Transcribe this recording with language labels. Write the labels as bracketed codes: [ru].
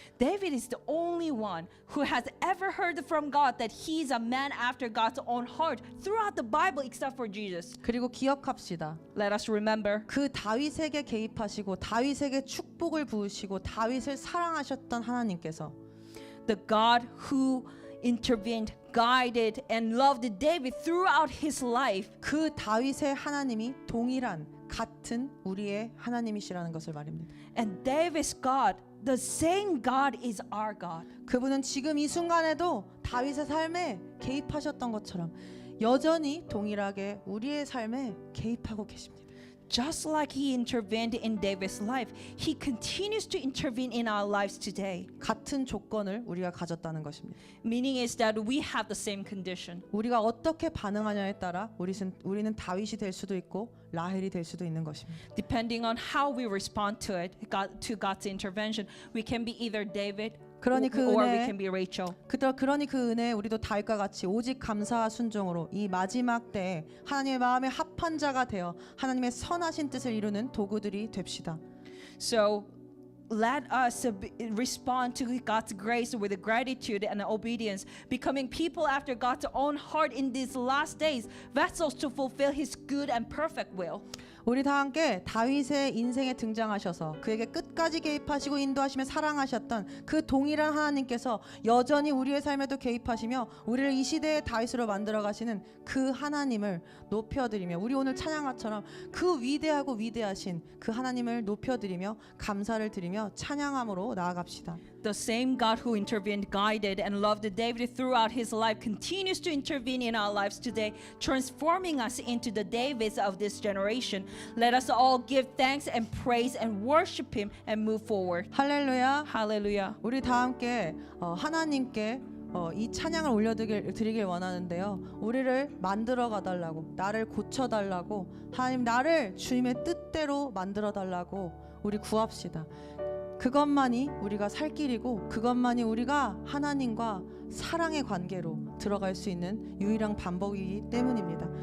[en] David is the only one who has ever heard from God that he is a man after God's own heart throughout the Bible except for Jesus. [ko] 그리고 기억합시다. [en] Let us remember [ko] 그 다윗에게 개입하시고 다윗에게 축복을 부으시고 다윗을 사랑하셨던 하나님께서 [en] the God who intervened, guided, and loved David throughout his life. [ko] 그 다윗의 하나님이 동일한 같은 우리의 하나님이시라는 것을 말입니다. [en] And David's God, the same God is our God. [ko] 그분은 지금 이 순간에도 다윗의 삶에 개입하셨던 것처럼 여전히 동일하게 우리의 삶에 개입하고 계십니다. [en] Just like he intervened in David's life, he continues to intervene in our lives today. [ko] 같은 조건을 우리가 가졌다는 것입니다. [en] Meaning is that we have the same condition. [ko] 우리가 어떻게 반응하냐에 따라 우리는 다윗이 될 수도 있고 라헬이 될 수도 있는 것입니다. [en] Depending on how we respond to it, to God's intervention, we can be either David [ko] 그러니 그 [en] or we [ko] 은혜 [en] can be Rachel. [ko] 그러니 그 은혜에 우리도 다윗과 같이 오직 감사와 순종으로 이 마지막 때에 하나님의 마음에 합한 자가 되어 하나님의 선하신 뜻을 이루는 도구들이 됩시다. [en] So let us respond to God's grace with gratitude and obedience, becoming people after God's own heart in these last days, vessels to fulfill His good and perfect will. [ko] 우리 다 함께 다윗의 인생에 등장하셔서 그에게 끝까지 개입하시고 인도하시며 사랑하셨던 그 동일한 하나님께서 여전히 우리의 삶에도 개입하시며 우리를 이 시대의 다윗으로 만들어 가시는 그 하나님을 높여드리며, 우리 오늘 찬양화처럼 그 위대하고 위대하신 그 하나님을 높여드리며 감사를 드리며 찬양함으로 나아갑시다. [en] The same God who intervened, guided, and loved David throughout his life continues to intervene in our lives today, transforming us into the Davids of this generation. Let us all give thanks and praise and worship Him and move forward. [ko] 할렐루야. [en] Hallelujah. [ko] 우리 다 함께 하나님께 이 찬양을 올려드리길 원하는데요. 우리를 만들어 가달라고, 나를 고쳐달라고, 하나님 나를 주님의 뜻대로 만들어 달라고 우리 구합시다. 그것만이 우리가 살 길이고, 그것만이 우리가 하나님과 사랑의 관계로 들어갈 수 있는 유일한 방법이기 때문입니다.